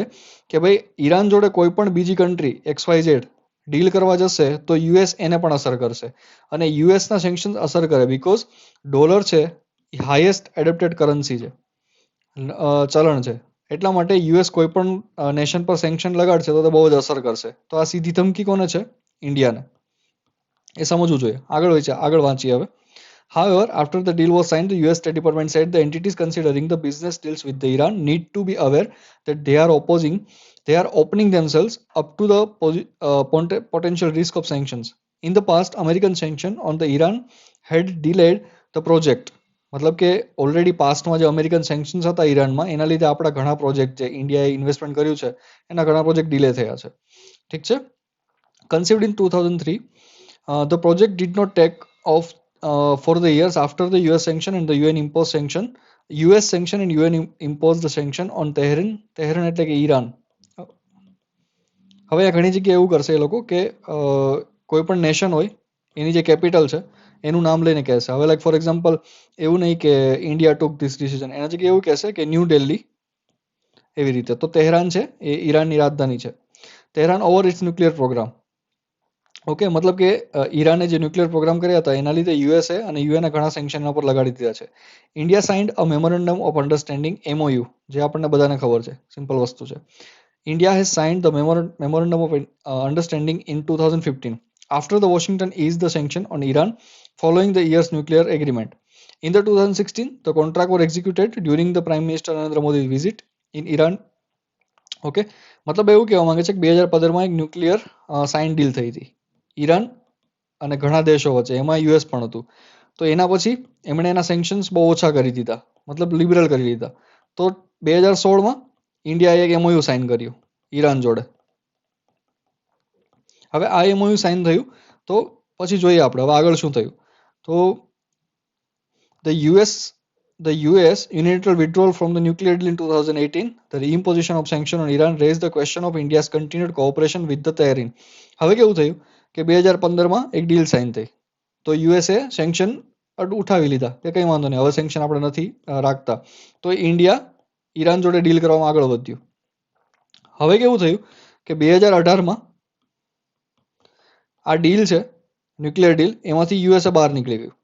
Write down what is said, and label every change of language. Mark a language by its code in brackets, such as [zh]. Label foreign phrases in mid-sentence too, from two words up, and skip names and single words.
[gu] કે ભાઈ ઈરાન જોડે કોઈ પણ બીજી કન્ટ્રી XYZ ડીલ કરવા જશે તો યુએસ એને પણ અસર કરશે, અને યુએસના સેન્કશન અસર કરે [en] because dollar [gu] છે એ [en] highest adopted currency [gu] છે, ચલણ છે. એટલા માટે યુએસ કોઈ પણ નેશન પર સેન્કશન લગાડશે તો બહુ જ અસર કરશે. તો આ સીધી ધમકી કોને છે? ઇન્ડિયાને. એ સમજવું જોઈએ. આગળ વાંચીએ હવે. [en] However, after the deal was signed, the US State Department said the entities considering the business deals with the Iran need to be aware that they are opening themselves up to the potential risk of sanctions. In the past, American sanction on the Iran had delayed the project. [gu] મતલબ કે ઓલરેડી પાસ્ટમાં જે [en] American sanctions [gu] હતા ઈરાનમાં એના લીધે આપણા ઘણા પ્રોજેક્ટ જે ઇન્ડિયાએ ઇન્વેસ્ટમેન્ટ કર્યું છે એના ઘણા પ્રોજેક્ટ ડિલે થયા છે. ઠીક છે. [en] Conceived in 2003, the project did not take off for the years after the US sanction and the UN imposed sanction. US sanction and UN imposed the sanction on Tehran [gu] એટલે કે ઈરાન. હવે આ ઘણી જગ્યાએ એવું કરશે એ લોકો કે કોઈ પણ નેશન હોય એની જે કેપિટલ છે એનું નામ લઈને કહેશે. હવે [en] like for example [gu] એવું નહીં કે [en] India took this decision, [gu] એના જગ્યાએ એવું કહેશે કે ન્યૂ દિલ્હી, એવી રીતે. તો તેહરાન છે એ ઈરાનની રાજધાની છે. [en] Tehran over its nuclear program. [gu] ઓકે, મતલબ કે ઈરાને જે [en] nuclear program [gu] કર્યા હતા એના લીધે યુએસએ અને યુએને ઘણા સેન્કશન એના પર લગાડી દીધા છે. [en] India signed a memorandum of understanding [gu] MOU, જે આપણને બધાને ખબર છે, સિમ્પલ વસ્તુ છે. [en] India has signed the memorandum of understanding in 2015 after the Washington eased the sanction on Iran following the year's nuclear agreement. In the 2016, the contract was executed during the Prime Minister Narendra Modi's visit in Iran. [gu] ઓકે, મતલબ એવું કહેવા માંગે છે કે 2015માં એક [en] nuclear sign deal [gu] થઈ હતી ઈરાન અને ઘણા દેશો વચ્ચે, એમાં યુએસ પણ હતું. તો એના પછી એમણે એના સેન્કશન્સ બહુ ઓછા કરી દીધા, મતલબ લિબરલ કરી દીધા. તો 2016માં ઇન્ડિયાએ એક MOU સાઇન કર્યું ઈરાન જોડે. હવે આ MOU સાઇન થયું તો પછી જોઈએ આપણે હવે આગળ શું થયું. [en] તો the US unilateral withdrawal from the nuclear deal in 2018, the reimposition of sanction on Iran raised the question of India's continued cooperation with the Tehran. [gu] હવે કેવું થયું કે 2015માં એક ડીલ સાઇન થઈ તો યુએસએ સેન્કશન ઉઠાવી લીધા કે કંઈ વાંધો નહીં, હવે સેન્કશન આપણે નથી રાખતા. તો ઇન્ડિયા ઈરાન જોડે ડીલ કરવામાં આગળ વધ્યું. હવે કેવું થયું કે 2018માં આ ડીલ છે [en] nuclear deal, [gu] એમાંથી યુએસએ બહાર નીકળી ગયું.